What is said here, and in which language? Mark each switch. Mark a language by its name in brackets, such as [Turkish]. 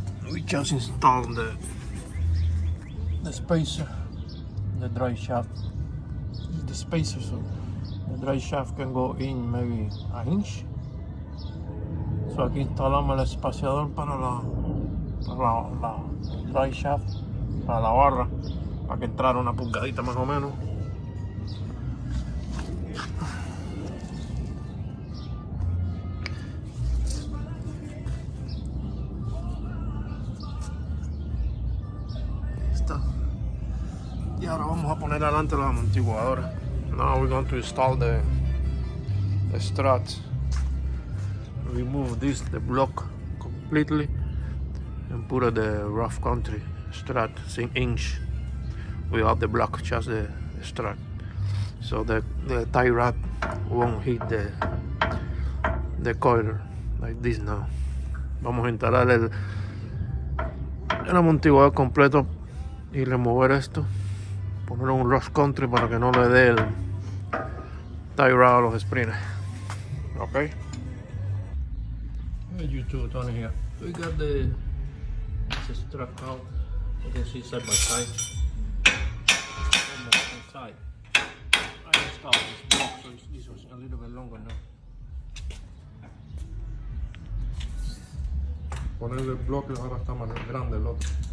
[English] We just installed the spacer, the drive shaft. The spacer, so the drive shaft can go in maybe 1 inch. [Spanish] So aquí instalamos el espaciador para la drive shaft, para la barra, para que entrara una pulgadita más o menos. Y ahora vamos a poner adelante los amortiguadores. [English] Now we're going to install the strut. Remove the block completely and put the rough country strut 6-inch without the block, just the strut. So the tie rod won't hit the coil like this now. [Spanish] Vamos a instalar el amortiguador completo y remover esto. Poner un rough country para que no le dé el tie rod a los springs. Okay. [English] Hey YouTube, Tony here. We got this strut out. You can see side by side. Almost inside. I installed this block, so this was a little bit longer now. [Spanish] Poner el bloque ahora está más grande el otro.